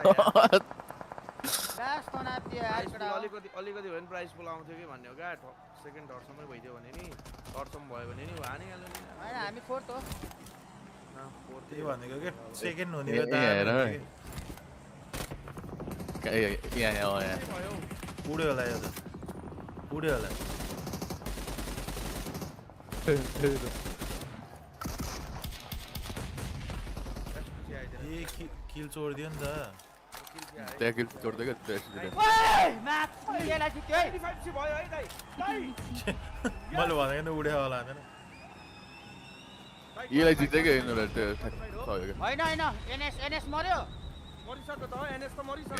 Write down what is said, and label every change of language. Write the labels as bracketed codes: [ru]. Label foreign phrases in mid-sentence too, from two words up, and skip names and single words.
[ne] अलिकति भने [en] price pool [ne] आउँथ्यो कि भन्ने हो क्या सेकेन्ड थर्डसम्मै भइदियो भने नि थर्डसम्म भयो भने नि हानिहाल्यो नि हैन हामी फोर्थ हो त्यही भनेको के सेकेन्ड हुने हो त यहाँ पुड्यो होला यो त पुड्यो होला ये किल छोड़ दियो नि त त्यहाँ किल छोड्दै के ओए म्याच यसलाई जित्यो है 85 भयो है दाइ मैले भनेको नि उड्यो होला हैन यसलाई जित्दै के यिनीहरु हैन एनएस मर्यो मरिसक्यो त एनएस त मरिसक्यो